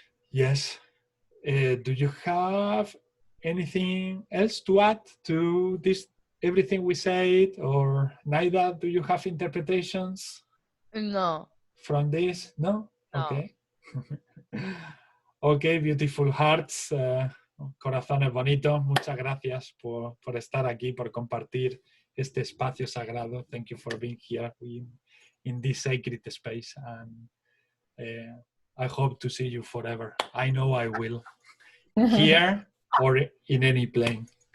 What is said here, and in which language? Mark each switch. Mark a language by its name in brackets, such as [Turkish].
[English] Yes. Do you have anything else to add to this, everything we said? Or Naida, do you have interpretations? No. From this? No? No. Okay. Ok, beautiful hearts, [Spanish] corazones bonitos, muchas gracias por estar aquí, por compartir este espacio sagrado. [English] Thank you for being here in this sacred space, and I hope to see you forever. I know I will, here or in any plane.